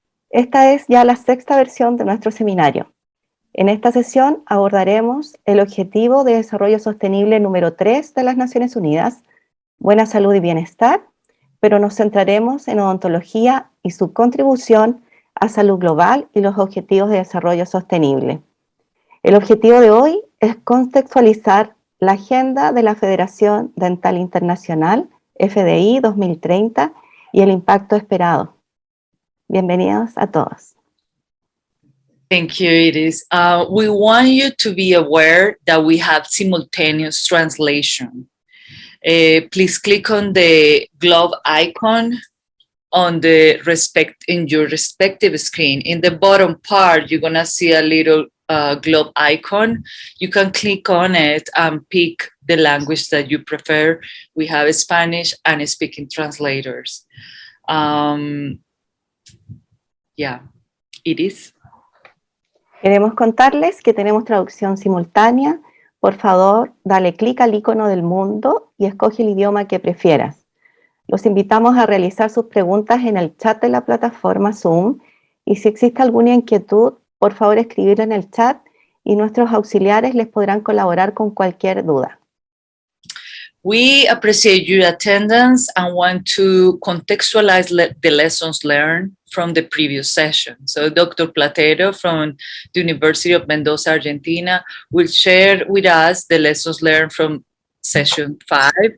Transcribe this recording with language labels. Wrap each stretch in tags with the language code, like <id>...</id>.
<es>Esta es ya la sexta versión de nuestro seminario. En esta sesión abordaremos el Objetivo de Desarrollo Sostenible número 3 de las Naciones Unidas, buena salud y bienestar, pero nos centraremos en odontología y su contribución a salud global y los objetivos de desarrollo sostenible. El objetivo de hoy es contextualizar la agenda de la Federación Dental Internacional, FDI 2030, y el impacto esperado. Bienvenidos a todos.</es> <en>Thank you, Iris. We want you to be aware that we have simultaneous translation. Please click on the globe icon on the in your respective screen. In the bottom part, you're gonna see a little globe icon. You can click on it and pick the language that you prefer. We have Spanish and speaking translators. Yeah, it is.</en> <es>Queremos contarles que tenemos traducción simultánea. Por favor, dale clic al icono del mundo y escoge el idioma que prefieras. Los invitamos a realizar sus preguntas en el chat de la plataforma Zoom, y si existe alguna inquietud, por favor escribirla en el chat y nuestros auxiliares les podrán colaborar con cualquier duda.</es> <en>We appreciate your attendance and want to contextualize the lessons learned from the previous session. So Dr. Platero from the University of Mendoza, Argentina, will share with us the lessons learned from session 5.</en>